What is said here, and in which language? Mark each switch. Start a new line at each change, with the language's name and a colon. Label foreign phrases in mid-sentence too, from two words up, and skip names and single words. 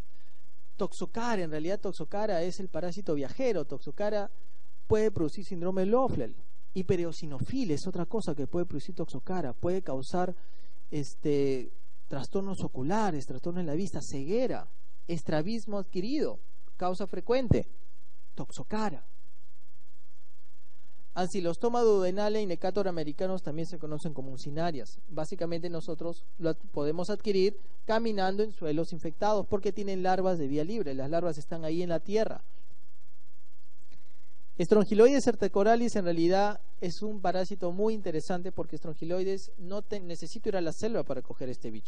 Spanish: Toxocara, en realidad Toxocara es el parásito viajero. Toxocara puede producir síndrome de Loflel. Hipereosinofil es otra cosa que puede producir Toxocara, puede causar trastornos oculares, trastornos en la vista, ceguera, estrabismo adquirido, causa frecuente, Toxocara. Ancilostoma duodenale y Necator americanos también se conocen como uncinarias. Básicamente nosotros lo podemos adquirir caminando en suelos infectados porque tienen larvas de vía libre, las larvas están ahí en la tierra. Strongyloides certicoralis en realidad es un parásito muy interesante porque Strongyloides no necesito ir a la selva para coger este bicho.